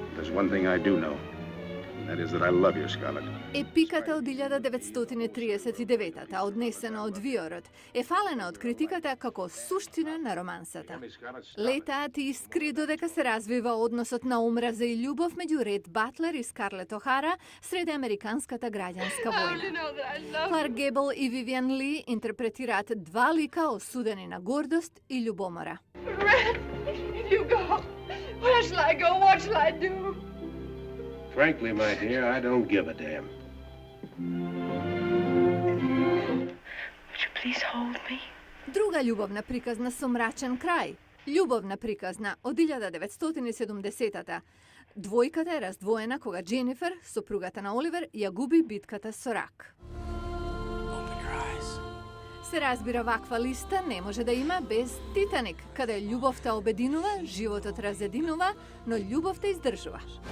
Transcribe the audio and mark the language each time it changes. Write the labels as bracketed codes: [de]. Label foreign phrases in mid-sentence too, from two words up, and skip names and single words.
[en] one thing I do know. That is that I love you, Scarlett. [mk] Епиката од 1939-та, однесена од виорот, е фалена од критиката како суштина на романсата. Летаат искри додека се развива односот на омраза и љубов меѓу Ред Батлер и Скарлет Охара сред американската граѓанска војна. Кларк Гебел и Вивиан Ли интерпретираат два лика осудени на гордост и љубомора. [en] Red, you go. Where shall I go? What shall I do? Frankly, my dear, I don't give a damn. Would you please hold me? [mk] Друга љубовна приказна со мрачен крај. Љубовна приказна од 1970-та. Двојката е раздвоена кога Дженифер, сопругата на Оливер, ја губи битката со рак. Се разбира, ваква листа не може да има без Титаник, каде љубовта обединува, животот разединува, но љубовта издржува.